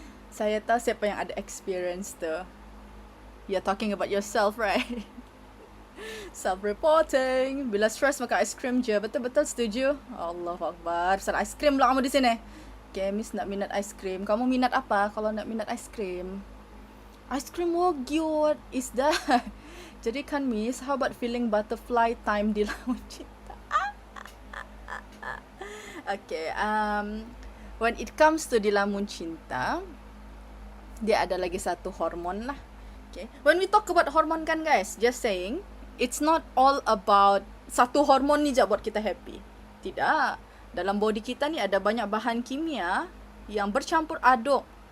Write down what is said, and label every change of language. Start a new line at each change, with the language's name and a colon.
Malay: Saya tahu siapa yang ada experience tu.
English: You're talking about yourself, right? Self-reporting.
Malay: Bila stress makan ice cream je. Betul-betul setuju? Allahu Akbar. Pasal ice cream lah kamu di sini. Okay, Miss nak minat ice cream. Kamu minat apa kalau nak minat ice cream?
English: Ice cream what is that?
Malay: Jadi kan Miss,
English: how about feeling butterfly time
Malay: di lamun cinta?
English: Okay, when it comes to
Malay: di lamun cinta, dia ada lagi satu hormon lah.
English: Okay, when we talk about hormon kan guys, just saying, it's not all about
Malay: satu hormon ni je buat kita
English: happy.
Malay: Tidak. Dalam body kita ni ada banyak bahan kimia yang bercampur aduk.